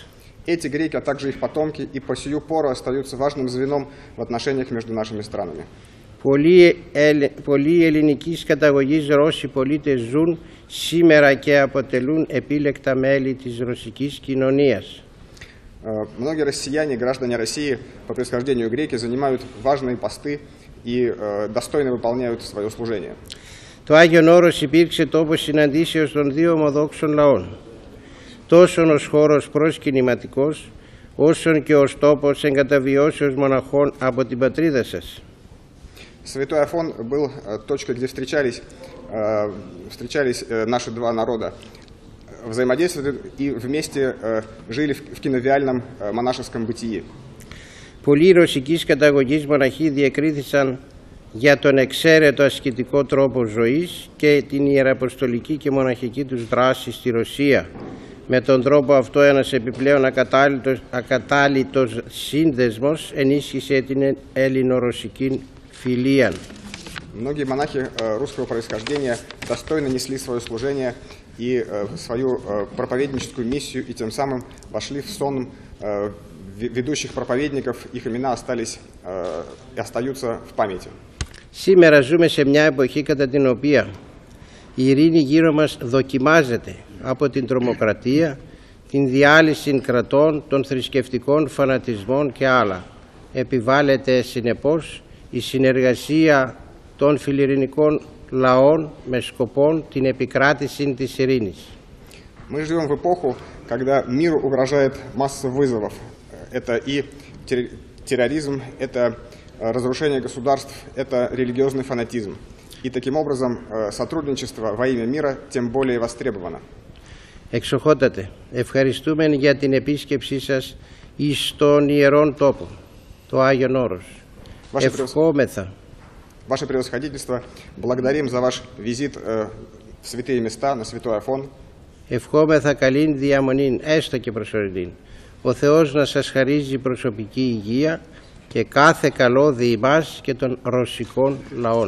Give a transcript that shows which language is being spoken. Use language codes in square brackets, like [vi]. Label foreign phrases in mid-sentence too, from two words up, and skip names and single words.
[ru] Эти греки, а также их потомки и по сию пору остаются важным звеном в отношениях между нашими странами. [el] Πολλοί ελληνικής καταγωγής Ρώσοι πολίτες ζουν σήμερα και αποτελούν επίλεκτα μέλη της ρωσικής κοινωνίας. [ru] Многие россияне, граждане России по происхождению греки, занимают важные посты и достойно выполняют свое служение. [el] Το Άγιον Όρος υπήρξε τόπος συναντήσεως των δύο ομοδόξων λαών, τόσο ως χώρος προσκυνηματικός, όσον και ως τόπος εγκαταβιώσεως μοναχών από την πατρίδα σας. [ru] Святой Афон был точкой, где встречались наши два народа, взаимодействовали и вместе жили в киновиальном монашеском бытии. [el] Πολλοί ρωσικής καταγωγής μοναχοί διακρίθησαν για τον εξαίρετο ασκητικό τρόπο ζωής και την ιεραποστολική και μοναχική τους δράση στη Ρωσία. Με τον τρόπο αυτό ένας επιπλέον ακατάλητος σύνδεσμος ενίσχυσε την ελληνο-ρωσική φιλία. [ru] Многие монахи русского происхождения достойно несли свое служение и свою проповедническую миссию, и тем самым вошли в сон ведущих проповедников, их имена остались и остаются в памяти. [el] Σήμερα ζούμε σε μια εποχή κατά την οποία η ειρήνη γύρω μας δοκιμάζεται από την τρομοκρατία, την διάλυση κρατών, των θρησκευτικών φανατισμών και άλλα. Επιβάλλεται συνεπώς η συνεργασία των φιλιρηνικών λαών με σκοπό την επικράτηση της ειρήνης. [ru] Мы живем в эпоху, когда миру угрожает масса вызовов. Это и терроризм, это разрушение государств, это религиозный фанатизм. И таким образом сотрудничество во имя мира тем более востребовано. [el] Εξοχότατε, ευχαριστούμε για την επίσκεψή σας εις τον Ιερόν Τόπο, το Άγιον Όρος. Ευχόμεθα. [ru] Ваше превосходительство, благодарим за ваш визит в святые места, на святой Афон. [el] Ευχόμεθα καλήν διαμονήν, έστω και προσωρινήν. Ο Θεός να σας χαρίζει προσωπική υγεία και κάθε καλό δι' ημάς και των ρωσικών λαών.